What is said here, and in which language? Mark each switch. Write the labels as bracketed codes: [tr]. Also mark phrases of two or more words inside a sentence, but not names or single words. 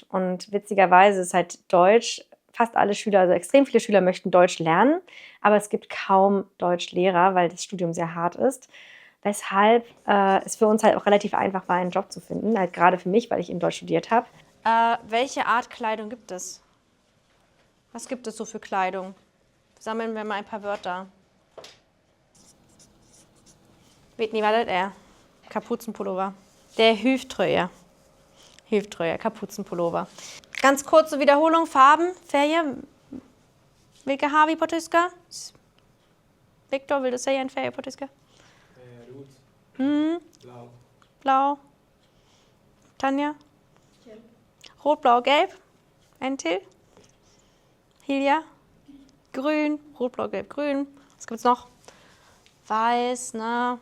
[de] Und witzigerweise ist halt Deutsch, fast alle Schüler, also extrem viele Schüler möchten Deutsch lernen, aber es gibt kaum Deutschlehrer, weil das Studium sehr hart ist. Weshalb es für uns halt auch relativ einfach war, einen Job zu finden, halt gerade für mich, weil ich in Deutsch studiert habe. Welche Art Kleidung gibt es? Was gibt es so für Kleidung? Sammeln wir mal ein paar Wörter. [sv] Vet ni vad det är? Kapuzenpullover. Det är hyvtröja. Hyvtröja, [de] Kapuzenpullover. Ganz kurze Wiederholung, Farben, [sv] Färger. Vilka har vi på tyska? Viktor, vill du säga en färg på tyska? [de] Rot. Blau. Blau. Tanja? Rot, blau, gelb. Ein Till? Hilja? Grün. Rot, blau, gelb, grün. Was gibt's noch? Weiß, ne?